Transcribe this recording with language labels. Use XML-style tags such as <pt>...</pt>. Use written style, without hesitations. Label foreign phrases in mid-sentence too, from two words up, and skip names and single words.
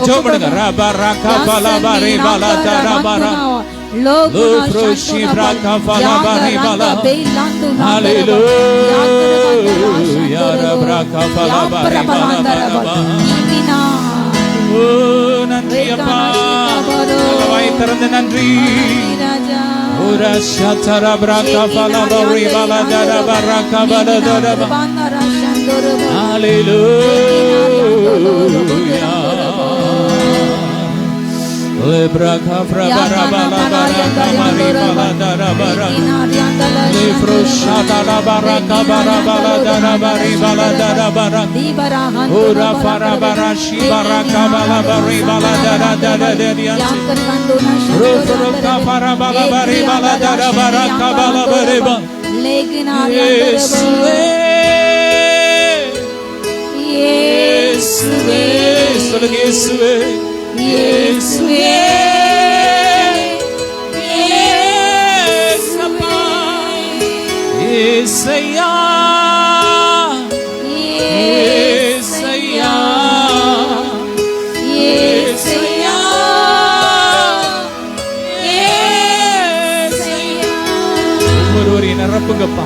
<ta>ஜெபம் பண்ணுங்க. ரபா ரகா பலா பரே பலா தரபா நன்றி அப்பா. வாய் திறந்து நன்றி. Lebra kafra bara bala bara kamari bala dara bara Lebro shada la bara kabara bala dara bari bala dara bara Ura fara bara shi bara kabala bari bala dara dara deriyansi Rufru kafara bala bari bala dara bara kabala bari bala Yesue Yesue சொல்லுங்க இயேசுவே இயேசுவே இயேசப்பா இயேசையா இயேசையா இயேசையா இயேசையா ஒவ்வொருவரையும் நிரப்புங்கப்பா.</ta>